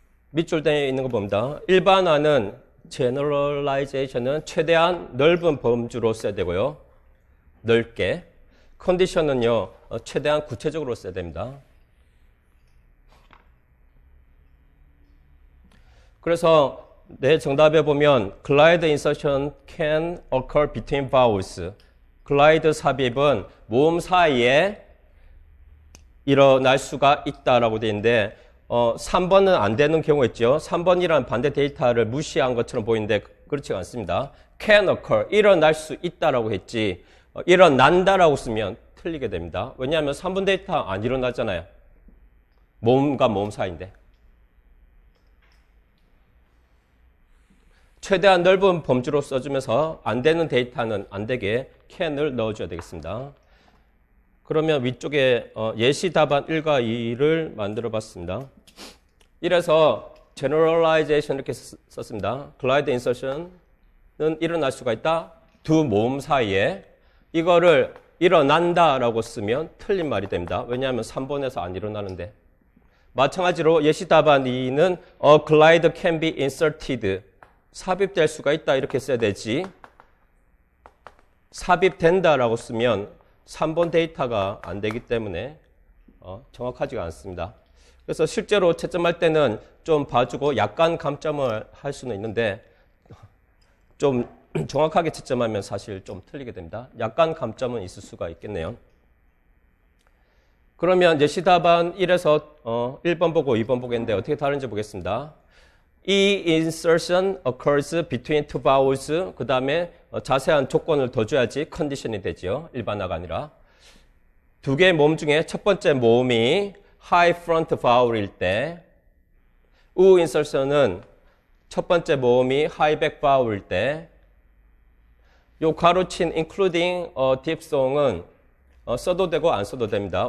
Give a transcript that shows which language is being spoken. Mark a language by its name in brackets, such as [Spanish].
[Korean] 밑줄 되어 있는 거 봅니다. 일반화는 generalization은 최대한 넓은 범주로 써야 되고요. 넓게. 컨디션은요. 최대한 구체적으로 써야 됩니다. 그래서 내 정답에 보면 [English] glide insertion can occur between vowels. [Korean] 글라이드 삽입은 모음 사이에 일어날 수가 있다라고 되어 있는데 3번은 안 되는 경우 있죠. 3번이라는 반대 데이터를 무시한 것처럼 보이는데 그렇지 않습니다. can occur, 일어날 수 있다라고 했지 일어난다라고 쓰면 틀리게 됩니다. 왜냐하면 3번 데이터 안 일어나잖아요. 모음과 모음 사이인데. 최대한 넓은 범주로 써주면서 안 되는 데이터는 안 되게 can을 넣어줘야 되겠습니다. 그러면 위쪽에 예시 답안 1과 2를 만들어 봤습니다. 이래서 generalization 이렇게 썼습니다. glide insertion은 일어날 수가 있다. 두 모음 사이에. 이거를 일어난다라고 쓰면 틀린 말이 됩니다. 왜냐하면 3번에서 안 일어나는데. 마찬가지로 예시 답안 2는 [English] a glide can be inserted. [Korean] 삽입될 수가 있다 이렇게 써야 되지. 삽입된다라고 쓰면 3번 데이터가 안 되기 때문에 정확하지가 않습니다. 그래서 실제로 채점할 때는 좀 봐주고 약간 감점을 할 수는 있는데 좀 정확하게 채점하면 사실 좀 틀리게 됩니다. 약간 감점은 있을 수가 있겠네요. 그러면 예시 답안 1에서 1번 보고 2번 보겠는데 어떻게 다른지 보겠습니다. [English] 이 insertion occurs between two vowels. [Korean] 그 다음에 자세한 조건을 더 줘야지 컨디션이 되죠. 일반화가 아니라. 두 개의 모음 중에 첫 번째 모음이 [English] high front vowel [Korean] 일 때, 우 insertion은 첫 번째 모음이 [English] high back vowel [Korean] 일 때, 요 가로친 [English] including diphthong [Korean] 은 써도 되고 안 써도 됩니다.